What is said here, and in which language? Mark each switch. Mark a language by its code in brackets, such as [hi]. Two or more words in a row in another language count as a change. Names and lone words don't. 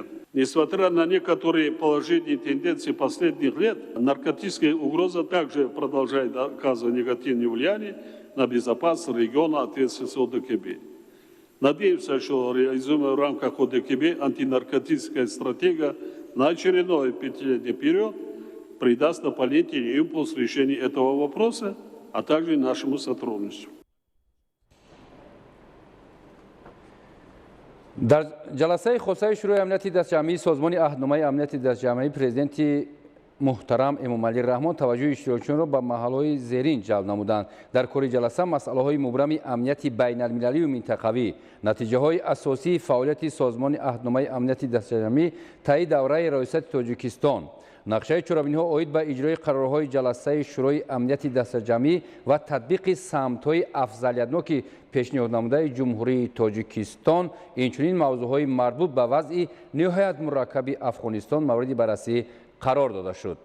[ru] Несмотря на некоторые положительные тенденции последних лет, наркотическая угроза также продолжает оказывать негативное влияние на безопасность региона ответственности ОДКБ. Надеемся, что реализуемая в рамках ОДКБ антинаркотическая стратегия на очередной пятилетний период придаст дополнительный импульс решению этого вопроса, а также нашему сотрудничеству. [tg] дар ҷаласаи хосаи шӯрои амнияти дастҷамъии созмони аҳдномаи амнияти дастҷамъии президенти муҳтарам Эмомалӣ Раҳмон таваҷҷӯҳи иштирокчиёнро ба маҳалҳои зерин ҷалб намуданд. Дар кори ҷаласа масъалаҳои мубрами амнияти байналмилалию минтақавӣ, натиҷаҳои асосии фаъолияти созмони аҳдномаи амнияти дастҷамъӣ таи давраи раёсати Тоҷикистон, нақшаи чорабиниҳо оид ба иҷрои қарорҳои ҷаласаи шӯрои амнияти дастаҷамъӣ ва татбиқи самтҳои афзалиятноки пешниҳоднамудаи ҷумҳурии Тоҷикистон, инчунин мавзӯъҳои марбут ба вазъи ниҳоят мураккаби Афғонистон мавриди баррасӣ қарор дода шуд.